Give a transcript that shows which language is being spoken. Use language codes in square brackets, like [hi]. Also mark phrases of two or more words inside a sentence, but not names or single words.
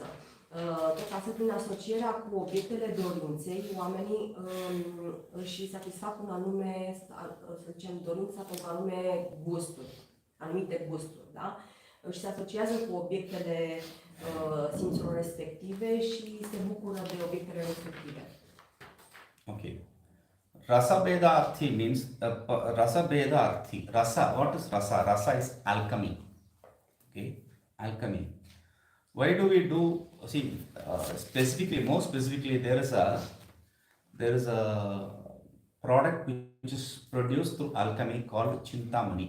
[ro] Tot astfel, prin asocierea cu obiectele dorinței, oamenii își satisfac un anume, să zicem, dorința pentru anume gusturi, anumite gusturi, da? Și se asociază cu obiectele simțurilor respective și se bucură de obiectele respective. [en] Okay. Rasa Beda Arthi means Rasa Beda Arthi. Rasa, what is Rasa? Rasa is alchemy. Okay, alchemy. Why do we do? See, specifically, more specifically, there is a product which is produced through alchemy called Chintamani.